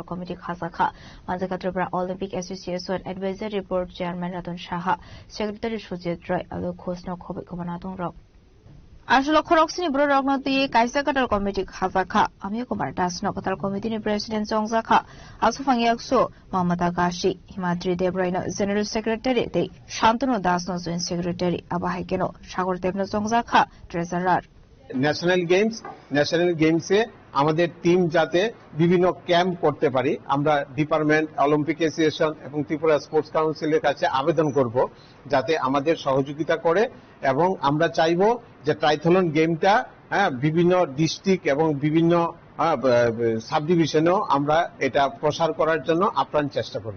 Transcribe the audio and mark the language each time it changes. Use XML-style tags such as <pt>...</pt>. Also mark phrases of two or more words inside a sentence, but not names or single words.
<trp>committee khasakha Manjaka Tripura Olympic Association</trp> <en>Advisory Board Chairman</en> <trp>Ratun Shaha Secretary Sujit Roy alo khosno khobe komanatong rok Ashalo khoroksini bro rognoti kaisa katal committee khasakha Ami Kumar Dasno katal committee ni President Songzakha Asu Fangyakso Mamata Gashi Himadri Debraino</trp> <en>General Secretary</en> <trp>de Shantanu Dasno</trp> <en>Joint Secretary</en> <trp>Abahikeno Shagor Devno Songzakha Treasurer</trp> <en>national games</en> <bn>আমাদের টিম যাতে বিভিন্ন ক্যাম্প করতে পারি, আমরা ডিপার্টমেন্ট, অলিম্পিক অ্যাসোসিয়েশন এবং ত্রিপুরা স্পোর্টস কাউন্সিলের কাছে আবেদন করব যাতে আমাদের সহযোগিতা করে। এবং আমরা চাইব যে ট্রাইথলন গেমটা বিভিন্ন ডিস্ট্রিক্ট এবং বিভিন্ন</bn> <en>sub divisions</en> <bn>আমরা এটা প্রসার করার জন্য আপ্রাণ চেষ্টা করব।</bn>